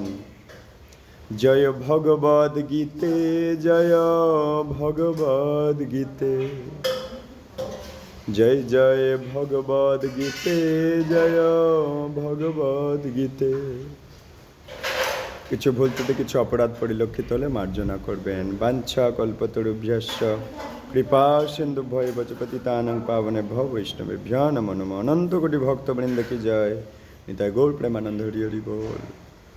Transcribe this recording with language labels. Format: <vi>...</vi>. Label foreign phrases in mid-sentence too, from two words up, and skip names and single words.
<sa>জয় ভগবদ গীতে, জয় ভগবদ গীতে, জয় জয় ভগবদ গীতে, জয় ভগবদ গীতে।</sa> <bn>কিছু ভুল ত্রুটি কিছু অপরাধ পরিলক্ষিত হলে মার্জনা করবেন।</bn> <sa>বাঞ্ছা কল্পতরুভ্যশ্চ কৃপা সিন্ধু ভয় বচপতিতানং পাবনে ভব বৈষ্ণবেভ্যো নমো নমঃ।</sa> <bn>অনন্ত কোটি ভক্তবৃন্দ কি জয়। নিতাই গৌর প্রেমানন্দ হরি হরি বল।</bn>